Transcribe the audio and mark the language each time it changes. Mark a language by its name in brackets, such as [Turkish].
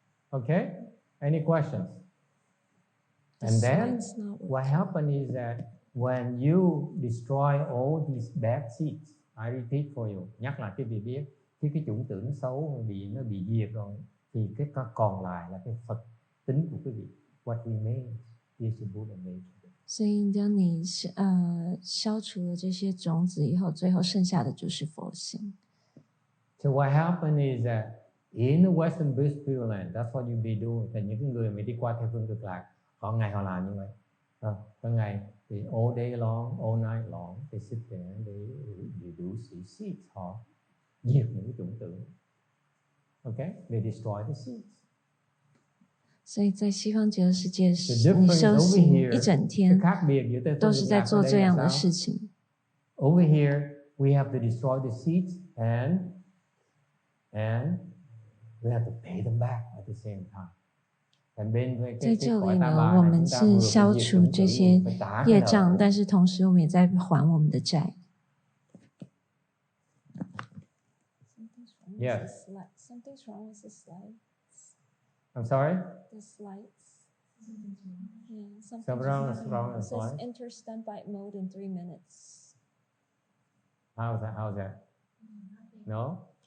[English] Okay, any questions? And then what happened is that when you destroy all these bad seeds, I repeat for you, [Vietnamese] nhắc lại cái vị biết, khi cái chủng tử nó xấu nó bị diệt rồi, thì cái còn lại là cái Phật tính của quý vị. [English] What remains is the Buddha nature. [Chinese] 所以当你消除了这些种子以后，最后剩下的就是佛性。 [English] So what happened is that in the Western vs.Pureland, that's what you be doing. [Vietnamese] Thì những cái người mà đi qua theo phương cực lạc, họ ngày họ làm như vậy. Có ngày thì [English] all day long, all night long, they sit there, they reduce the seeds. [Vietnamese] Họ diệt những cái chủng tử. [English] Okay, they destroy the seeds. [Chinese] 所以在西方极乐世界，你修行一整天都是在做这样的事情。 [English] Over here, we have to destroy the seeds and we have to pay them back at the same time. [Chinese] 在这里呢，我们是消除这些业障，但是同时我们也在还我们的债。 [English] Yes. Something's wrong with the slides. I'm sorry? The slides. Yeah, something's wrong with the slides. It says enter standby mode in 3 minutes. How's that? No?